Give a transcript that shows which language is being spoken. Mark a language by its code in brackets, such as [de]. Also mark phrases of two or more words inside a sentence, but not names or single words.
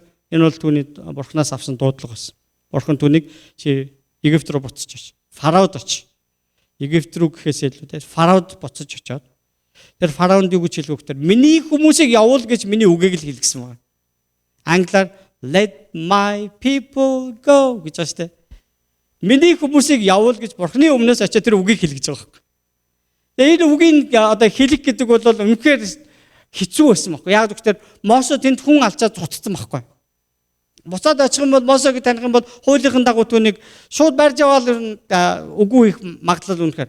[mn] Энэ бол түүний бурханаас авсан дуудлага байсан. Бурхан түүнийг чи Египт рүү буцаж оч. Фараод оч. Египт рүү гэхээс илүү те Фараод буцаж очоод тэр Фараонд юу гэж хэлвэ гэхээр миний хүмүүсийг явуул гэж миний үгийг л хэлгэсэн байна. Англиар [en] let my people go [mn] гэж байна те. Миний хүмүүсийг явуул гэж бурхны өмнөөс очиад тэр үгийг хэлгэж байгаа юм. Тэгээ энэ үгийг одоо хэлэх гэдэг бол үнэхээр хэцүү байсан байхгүй. Яг гэвэл Мосе тэнд хүн алчаад цуцсан байхгүй. Буцаад очих юм бол Мосег таних юм бол хуулийнхын дагуу түүнийг шууд барьж аваад үгүй их магадлал үнэхээр.